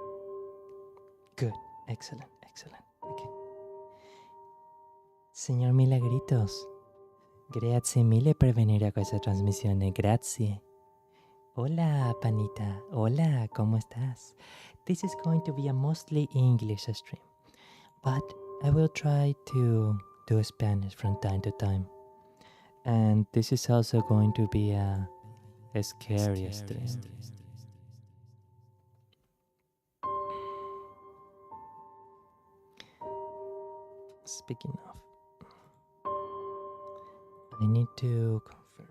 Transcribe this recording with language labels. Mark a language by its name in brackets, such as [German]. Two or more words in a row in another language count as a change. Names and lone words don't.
[English] Good. Excellent. Okay. [Italian] Signor Milagritos, grazie mille per venire a questa trasmissione, grazie. [Spanish] Hola, Panita. Hola, ¿cómo estás? [English] This is going to be a mostly English stream, but I will try to do Spanish from time to time. And this is also going to be a scary stream. Speaking of, I need to confirm.